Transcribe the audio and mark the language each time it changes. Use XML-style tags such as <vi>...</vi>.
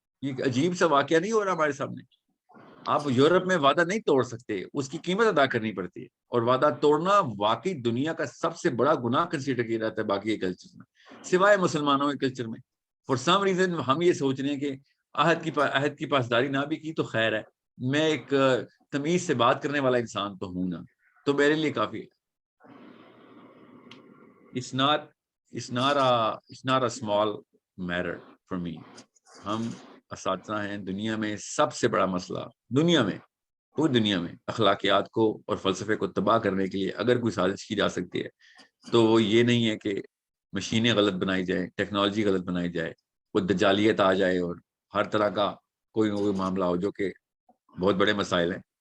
<ur>یہ عجیب سا واقعہ نہیں ہو رہا ہمارے سامنے. آپ یورپ میں وعدہ نہیں توڑ سکتے، اس کی قیمت ادا کرنی پڑتی ہے، اور وعدہ توڑنا واقعی دنیا کا سب سے بڑا گناہ کنسیڈر کیا جاتا ہے باقی کلچر میں، سوائے مسلمانوں کے کلچر میں.</ur> <en>for some reason</en> <ur>ہم یہ سوچ رہے ہیں کہ عہد کی پاسداری نہ بھی کی تو خیر ہے، میں ایک تمیز سے بات کرنے والا انسان تو ہوں نا، تو میرے لیے کافی ہے.</ur> <en>It's not a small matter for me.</en> <ur>ہم اساتذہ ہیں، دنیا میں سب سے بڑا مسئلہ پوری دنیا میں اخلاقیات کو اور فلسفے کو تباہ کرنے کے لیے اگر کوئی سازش کی جا سکتی ہے تو وہ یہ نہیں ہے کہ مشینیں غلط بنائی جائیں، ٹیکنالوجی غلط بنائی جائے، وہ دجالیت آ جائے اور ہر طرح کا کوئی نہ کوئی معاملہ ہو، جو کہ بہت بڑے مسائل ہیں.</ur>